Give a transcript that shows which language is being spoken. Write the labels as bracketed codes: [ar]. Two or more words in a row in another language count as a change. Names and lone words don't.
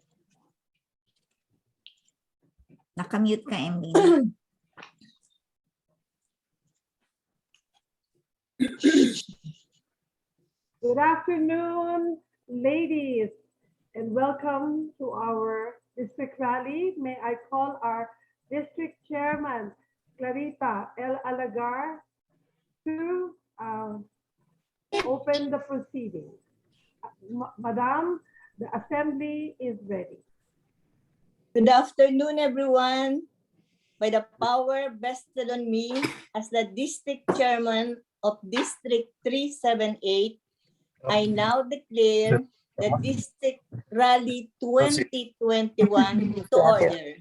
[en] Nakamute ka, Emlyn. Good afternoon, ladies, and welcome to our district rally. May I call our district chairman, Clarita L. Alagar, to open the proceedings. Madam, the assembly is ready. Good afternoon, everyone. By the power vested on me as the district chairman of District 378, I now declare the District Rally 2021 to order.